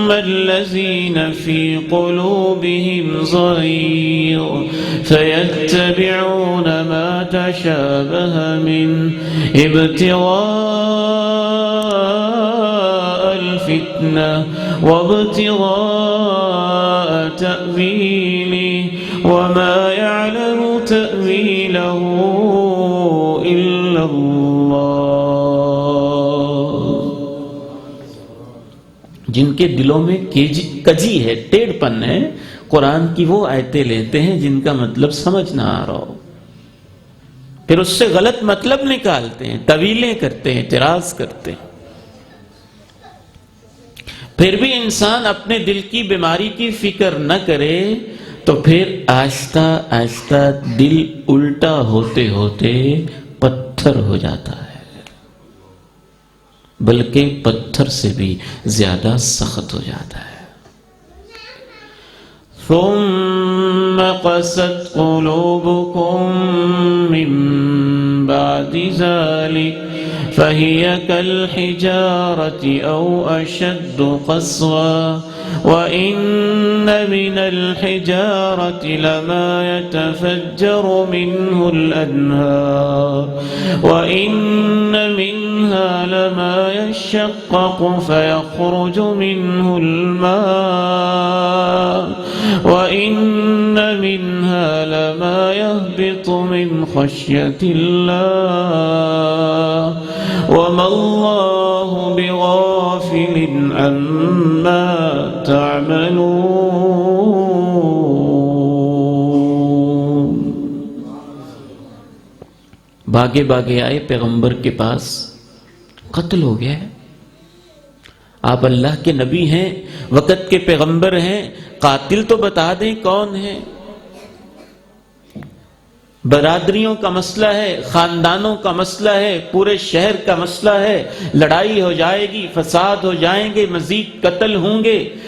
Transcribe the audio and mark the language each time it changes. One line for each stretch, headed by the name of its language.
Arabic: الذين في قلوبهم زيغ فيتبعون ما تشابه منه ابتغاء الفتنة وابتغاء تأويله وما يعلم تأويله إلا الله.
Urdu: جن کے دلوں میں کجی ہے، ٹیڑھ پن ہے، قرآن کی وہ آیتیں لیتے ہیں جن کا مطلب سمجھ نہ آ رہا ہو، پھر اس سے غلط مطلب نکالتے ہیں، تعویلیں کرتے ہیں، اعتراض کرتے ہیں. پھر بھی انسان اپنے دل کی بیماری کی فکر نہ کرے تو پھر آہستہ آہستہ دل الٹا ہوتے ہوتے پتھر ہو جاتا ہے، بلکہ پتھر سے بھی زیادہ سخت ہو جاتا ہے.
Arabic: ثم قست قلوبكم من بعد ذلك فهي كالحجارة أو أشد قسوة وإن من الحجارة لما يتفجر منه الأنهار وإن منها لما يشقق فيخرج منه الماء وإن منها لما يهبط من خشية الله وما الله بغافل عما تعملون.
Urdu: بھاگے بھاگے آئے پیغمبر کے پاس، قتل ہو گیا ہے. آپ اللہ کے نبی ہیں، وقت کے پیغمبر ہیں، قاتل تو بتا دیں کون ہے. برادریوں کا مسئلہ ہے، خاندانوں کا مسئلہ ہے، پورے شہر کا مسئلہ ہے، لڑائی ہو جائے گی، فساد ہو جائیں گے، مزید قتل ہوں گے.